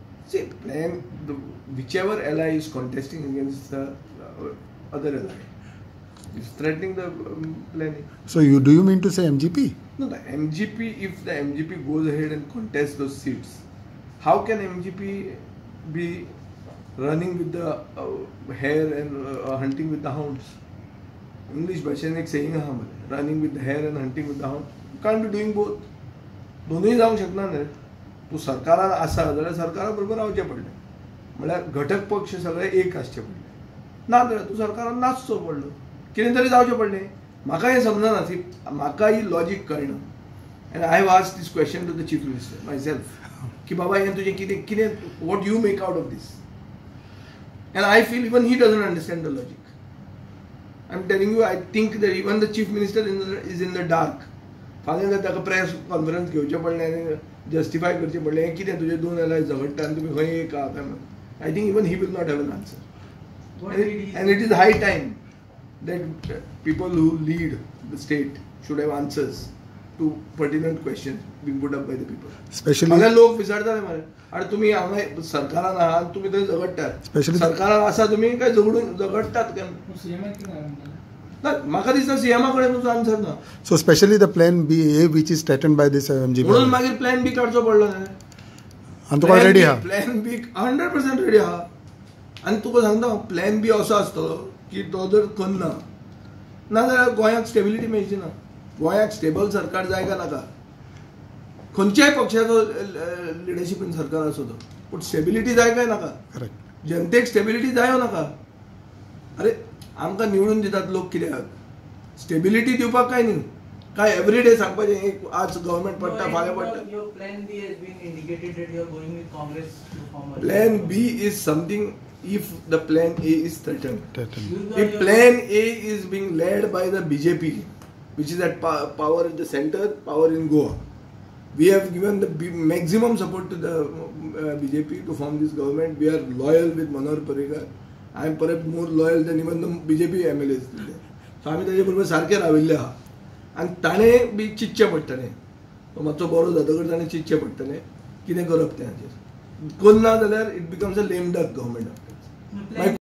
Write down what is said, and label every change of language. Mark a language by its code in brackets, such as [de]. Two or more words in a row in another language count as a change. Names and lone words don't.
[en] See, whichever ally is contesting against the other ally is threatening the plan A. So do you mean to say MGP? No, the MGP, if the MGP goes ahead and contests those seats, how can MGP be running with the hare and hunting with the hounds? [kok] English भाषेन एक saying आहा मरे, [en] running with the hare and hunting with the hounds. You can't be doing both. [kok] दोनूय जावंक शकना न्ही. तूं सरकारान आसा जाल्यार सरकारा बरोबर रावचें पडलें. म्हळ्यार घटक पक्ष सगळे एक आसचे पडले. ना जाल्यार तूं सरकारान नाचचो पडलो. कितें तरी जावचें पडलें. म्हाका हें समजना सी. म्हाका ही लॉजीक कळना. [en] And I have asked this question to the chief minister myself. [kok] कि बाबा हे तुझे कितें [en] what you make out of this? And I feel even he doesn't understand the logic. I'm telling you, I think that even the chief minister is in the dark. फाल्यां जर ताका press conference घेवचें पडलें आनी जस्टिफाय करचें पडलें हें कितें तुजें दोन एलाय झगडटा आनी तुमी खंय एक आहा काय. I think even he will not have an answer. And it is high time that people who lead the state should have answers to pertinent questions being put up by the people. Especially [kok] मला लोक विचारतात मरे अरे तुम्ही हांगा सरकारान आहात तुम्ही थंय झगडटात. सरकारान आसा तुम्ही काय झगडटात काय? म्हाका दिसता सीएमा कडेन तुजो आन्सर ना. [en] So especially the plan B A which is threatened by this MGP. [kok] म्हणून मागीर प्लॅन बी काडचो पडलो न्ही. आनी तुका रेडी आहा? प्लॅन बी 100% रेडी आहा. आनी तुका सांगता प्लॅन बी असो आसतलो की तो जर करना ना जाल्यार गोंयाक स्टेबिलिटी मेळची ना. गोंयाक स्टेबल सरकार जाय का नाका. खंयच्याय पक्षाचो लिडरशिपीन सरकार आसो तो पूण स्टेबिलिटी जाय काय नाका. जनतेक स्टेबिलिटी जाय नाका. अरे आमकां निवडून दितात लोक कित्याक? स्टेबिलिटी दिवपाक काय न्ही. काय एवरीडे सांगपाचें आज गव्हर्नमेंट पडटा फाल्यां पडटा. [en] plan B is something if the plan A is threatened. If plan A is being led by the BJP, which is at power at the center, power in Goa, we have given the maximum support to the BJP to form this government. We are loyal with Manohar Parrikar. I am perhaps more loyal than even the BJP MLAs. [kok] So आमी ताजे बरोबर सारखे राविल्ले आहा. आनी ताणें बी चिंतचें पडटलें. तो मातसो बरो जातकच ताणें चिंतचें पडटलें कितें करप तें हाचेर. करना जाल्यार [en] it becomes a lame duck government.